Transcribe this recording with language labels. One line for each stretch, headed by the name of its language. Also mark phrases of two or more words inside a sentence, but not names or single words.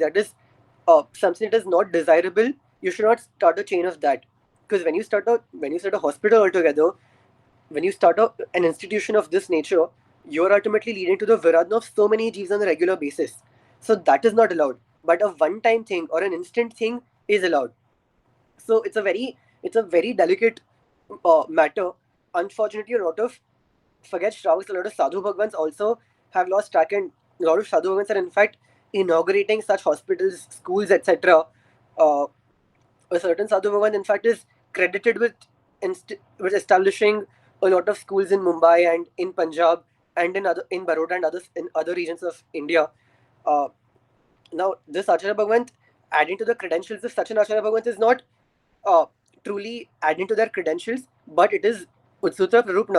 English: That is something that is not desirable. You should not start a chain of that, because when you start a hospital altogether, when you start an institution of this nature, you're ultimately leading to the viradna of so many jeeves on a regular basis. So that is not allowed. But a one-time thing or an instant thing is allowed. So it's a very delicate matter. Unfortunately, a lot of forget Strauss, a lot of
Hindi: sadhu bhagwans
English: also have lost track, and a lot of
Hindi: sadhu bhagwans
English: are in fact inaugurating such hospitals, schools, etc. Uh, a certain
Hindi: sadhu bhagwan,
English: in fact, is credited with with establishing a lot of schools in Mumbai and in Punjab and in Baroda and others in other regions of India. Uh, Now, this Acharya Bhagwant, adding to the credentials of such an Acharya Bhagwant, is not uh, truly adding to their credentials, but it is
Sanskrit: Utsutra Prarupna.